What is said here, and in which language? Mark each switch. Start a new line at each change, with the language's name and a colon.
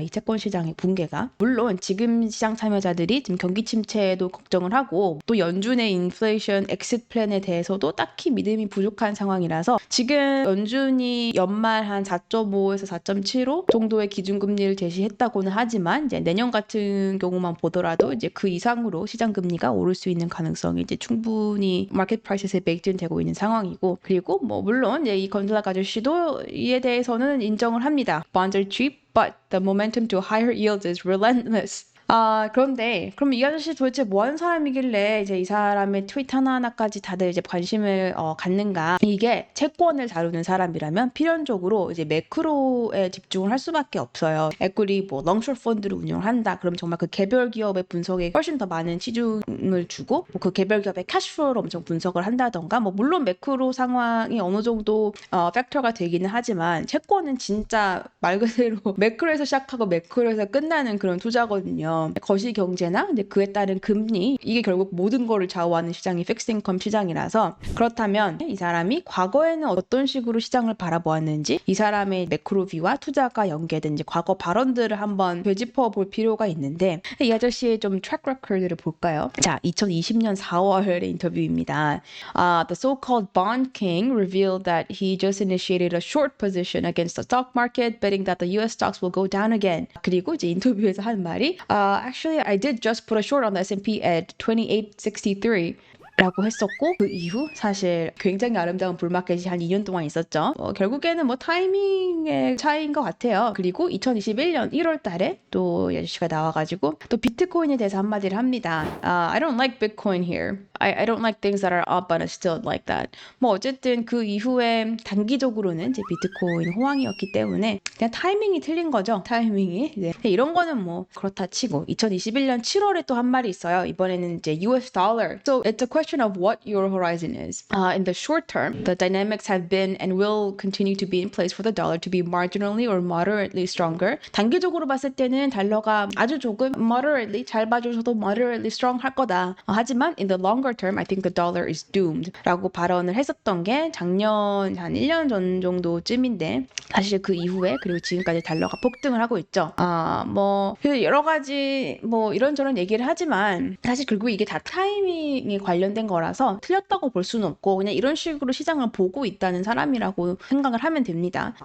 Korean: 이 채권 시장의 붕괴가. 물론 지금 시장 참여자들이 지금 경기 침체에도 걱정을 하고 또 연준의 인플레이션 엑싯 플랜에 대해서도 딱히 믿음이 부족한 상황이라서 지금 연준이 연말 한 4.5에서 4.75 정도의 기준금리를 제시했다고는 하지만 이제 내년 같은 경우만 보더라도 이제 그 이상으로 시장 금리가 오를 수 있는 가능성이 이제 충분히 마켓 프라이스에 베이크인 되고 있는 상황이고 그리고 뭐 물론 이제 이 건설학 아저씨도 이에 대해서는 인정을 합니다.
English: Bonds are cheap, but the momentum to higher yields is relentless.
Korean: 그런데 그럼 이 아저씨 도대체 뭐 하는 사람이길래 이제 이 사람의 트윗 하나하나까지 다들 이제 관심을 갖는가? 이게 채권을 다루는 사람이라면 필연적으로 이제 매크로에 집중을 할 수밖에 없어요. 에quity 뭐 롱숏 펀드를 운영을 한다. 그럼 정말 그 개별 기업의 분석에 훨씬 더 많은 치중을 주고 뭐 그 개별 기업의 캐시플로우를 엄청 분석을 한다던가 뭐 물론 매크로 상황이 어느 정도 팩터가 되기는 하지만 채권은 진짜 말 그대로 매크로에서 시작하고 매크로에서 끝나는 그런 투자거든요. 거시 경제나 이제 그에 따른 금리 이게 결국 모든 거를 좌우하는 시장이 픽스인컴 시장이라서 그렇다면 이 사람이 과거에는 어떤 식으로 시장을 바라보았는지 이 사람의 매크로비와 투자가 연계된 이제 과거 발언들을 한번 되짚어 볼 필요가 있는데 이 아저씨의 좀 트랙 레코드를 볼까요? 자, 2020년 4월의 인터뷰입니다.
English: The so-called bond king revealed that he just initiated a short position against the stock market, betting that the US stocks will go down again.
Korean: 그리고 이제 인터뷰에서 한 말이
English: Actually, I did just put a short on the S&P at 2863.
Korean: 라고 했었고 그 이후 사실 굉장히 아름다운 불마켓이 한 2년 동안 있었죠. 결국에는 뭐 타이밍의 차이인 것 같아요. 그리고 2021년 1월 달에 또 이 아저씨가 나와가지고 또 비트코인에 대해서 한마디를 합니다.
English: I don't like Bitcoin here. I don't like things that are up on a still like that.
Korean: 뭐 어쨌든 그 이후에 단기적으로는 이제 비트코인 호황이었기 때문에 그냥 타이밍이 틀린 거죠. 타이밍이. 네. 이런 거는 뭐 그렇다 치고 2021년 7월에 또 한 말이 있어요. 이번에는 이제 US dollar.
English: So it's a question of what your horizon is. In the short term, the dynamics have been and will continue to be in place for the dollar to be marginally or moderately stronger.
Korean: 단기적으로 봤을 때는 달러가 아주 조금 moderately 잘 봐줘서도
English: moderately strong
Korean: 할 거다. 하지만
English: in the longer term, I think the dollar is doomed.
Korean: 라고 발언을 했었던 게 작년 한 1년 전 정도쯤인데 사실 그 이후에 그리고 지금까지 달러가 폭등을 하고 있죠. 뭐 여러 가지 뭐 이런저런 얘기를 하지만 사실 결국 이게 다 타이밍이 관련된 거라서 틀렸다고 볼 수는 없고 그냥 이런 식으로 시장을 보고 있다는 사람이라고 생각을 하면 됩니다.